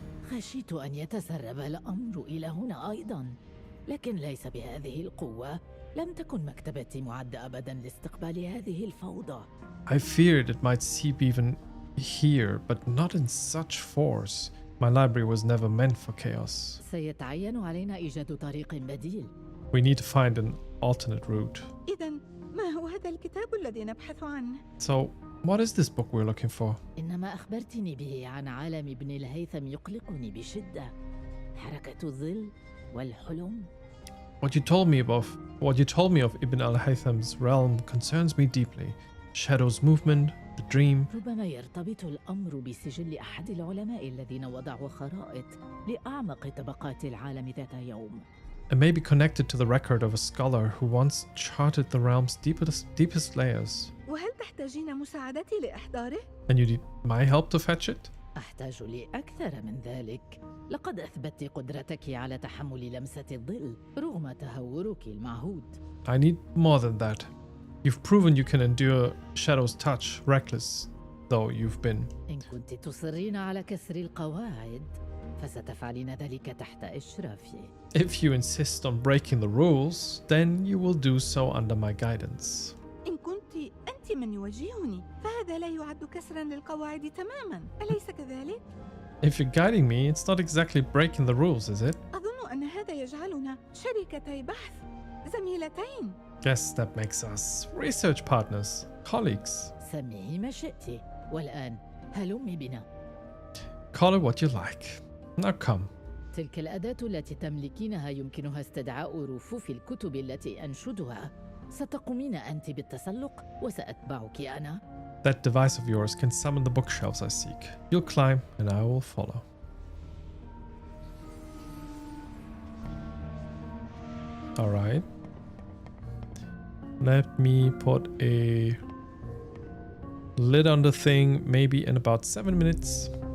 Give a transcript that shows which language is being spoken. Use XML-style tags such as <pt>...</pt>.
<ar>خشيت أن يتسرب الأمر إلى هنا أيضاً، لكن ليس بهذه القوة. لم تكن مكتبتي معدة أبداً لاستقبال هذه الفوضى.</ar> <en>I feared it might seep even here, but not in such force. My library was never meant for chaos.</en> <ar>سيتعين علينا إيجاد طريق بديل.</ar> <en>We need to find an alternate route.</en> <ar>إذن ما هو هذا الكتاب الذي نبحث عنه؟</ar> <en>So, what is this book we're looking for?</en> <ar>إنما أخبرتني به عن عالم ابن الهيثم يقلقني بشدة. حركة الظل والحلم.</ar> <en>What you told me of Ibn al-Haytham's realm concerns me deeply. Shadow's movement, the dream.</en> <ar>ربما يرتبط الأمر بسجل أحد العلماء الذين وضعوا خرائط لأعمق طبقات العالم ذات يوم.</ar> <en>It may be connected to the record of a scholar who once charted the realm's deepest layers.</en> <ar>وهل تحتاجين مساعدتي لإحضاره؟</ar> <en>And you need my help to fetch it?</en> <ar>أحتاج لأكثر من ذلك. لقد أثبتت قدرتك على تحمل لمسة الظل رغم تهورك المعهود.</ar> <en>I need more than that. You've proven you can endure Shadow's touch, reckless though you've been.</en> <ar>إن كنت تصرين على كسر القواعد فستفعلين ذلك تحت إشرافي.</ar> <en>If you insist on breaking the rules, then you will do so under my guidance.</en> <ar>إن كنت أنت أنت من يوجهني، فهذا لا يعد كسرا للقواعد تماما، أليس كذلك؟</ar> <en>If you're guiding me, it's not exactly breaking the rules, is it?</en> <ar>أظن أن هذا يجعلنا شريكتي بحث، زميلتين.</ar> <en>Guess that makes us research partners, colleagues.</en> <ar>سميه ما شئت. والآن هلمي بنا.</ar> <en>Call it what you like. Now come.</en> <ar>تلك الأداة التي تملكينها يمكنها استدعاء رفوف الكتب التي أنشدها. ستقومين أنت بالتسلق وسأتبعك أنا.</ar> <en>That device of yours can summon the bookshelves I seek. You'll climb and I will follow. Alright. Let me put a lid on the thing maybe in about 7 minutes.</en>